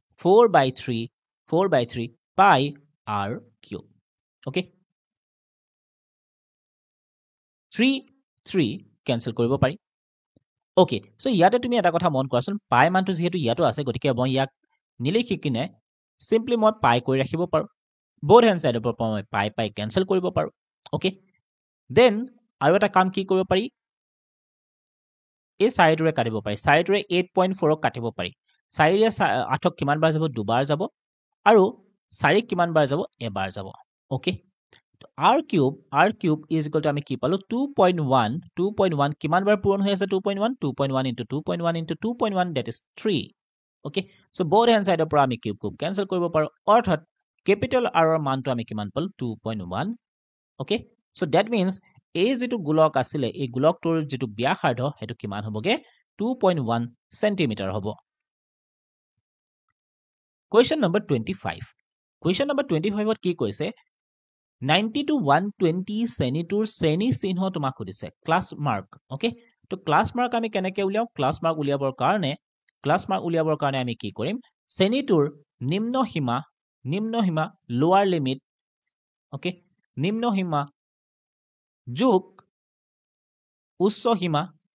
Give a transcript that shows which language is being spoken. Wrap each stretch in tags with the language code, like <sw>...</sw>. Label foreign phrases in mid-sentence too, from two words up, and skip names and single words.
<as>4/3 পাই r</as> <en>cube okay</en> <as>3 কেনসেল কৰিব পাৰি</as> <en>okay so</en> <as>ইয়াতে তুমি এটা কথা মন কৰাচোন পাই মানটো যেহেতু ইয়াতো আছে গতিকে মই ইয়াক নিলিখি কিনে সিম্পলি মই পাই কৰি ৰাখিব পাৰো</as> <en>both hand side</en> <as>পৰা মই পাই কেনসেল কৰিব পাৰো</as> <en>okay then</en> <as>আৰু এটা কাম কি কৰিব পাৰি এই সাইডৰে কাটিব পাৰি সাইডৰে 8.4 কাটিব পাৰি 4 ৰে 8ক কিমান বাৰ যাব দুবাৰ যাব আৰু 4 কিমান বাৰ যাব এবাৰ যাব ওকে r</as> <en>cube is equal to</en> <as>আমি কি পালো 2.1 কিমান বাৰ পূৰণ হৈ আছে 2.1</as> <en>into 2.1 that is 3 okay so both hand side</en> <as>পৰা আমি</as> <en>cube cancel</en> <as>কৰিব পাৰো অৰ্থাৎ</as> <en>capital R</en> <as>ৰ মানটো আমি কিমান পালো 2.1</as> <en>okay so that means</en> <as>এই যেটো গোলক আছিল এই গোলকটোৰ যেটো ব্যাসাৰ্ধ হেতু কিমান হবগে 2.1 সেন্টিমিটাৰ হ'ব</as> <en>question number</en> <as>25 ত কি কৈছে 90 to 120 শ্ৰেণীটোৰ শ্ৰেণী চিহ্ন তোমাক সুধিছে</as> <en>class mark okay</en> <as>তো</as> <en>class mark</en> <as>আমি কেনেকৈ উলিয়াও</as> <en>class mark</en> <as>উলিয়াবৰ কাৰণে আমি কি কৰিম শ্ৰেণীটোৰ নিম্ন সীমা</as> <en>lower limit</en> <as>ওকে নিম্ন সীমা যোগ উচ্চ সীমা</as>